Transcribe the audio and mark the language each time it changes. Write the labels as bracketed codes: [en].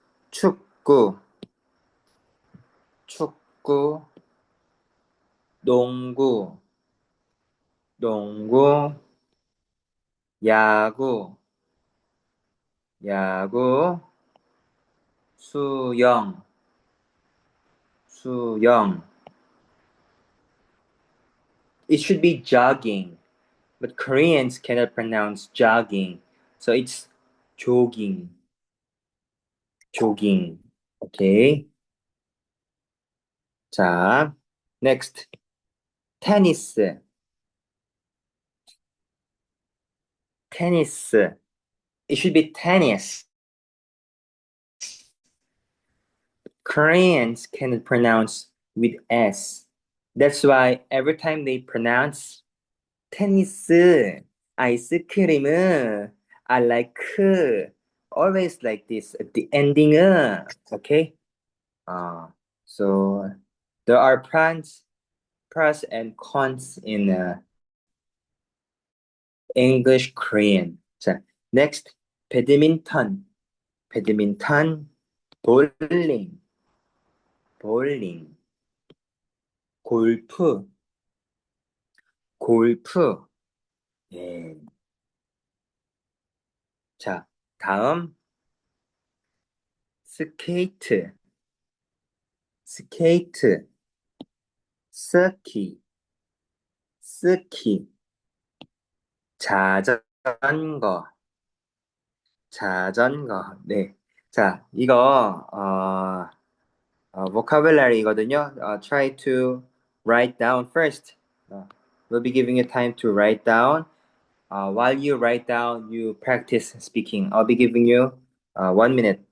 [ko] 축구, 축구, 농구, 농구, 야구, 야구, 수영, 수영. [en] It should be jogging, but Koreans cannot pronounce jogging, so it's jogging, jogging. Okay. [ko] 자, next. 테니스, 테니스. [en] It should be tennis. Koreans cannot pronounce with S. That's why every time they pronounce 테니스, 아이스크림, I like, always like this at the ending, okay? Uh, so there are pros and cons in English Korean. [ko] 자, next, 배드민턴, 배드민턴, 볼링, 볼링, 골프, 골프. 예. 자, 다음, 스케이트, 스케이트, 스키, 스키, 자전거, 자전거. 네. 자, 이거, vocabulary거든요. [en] Try to write down first. We'll be giving you time to write down. While you write down, you practice speaking. I'll be giving you 1 minute.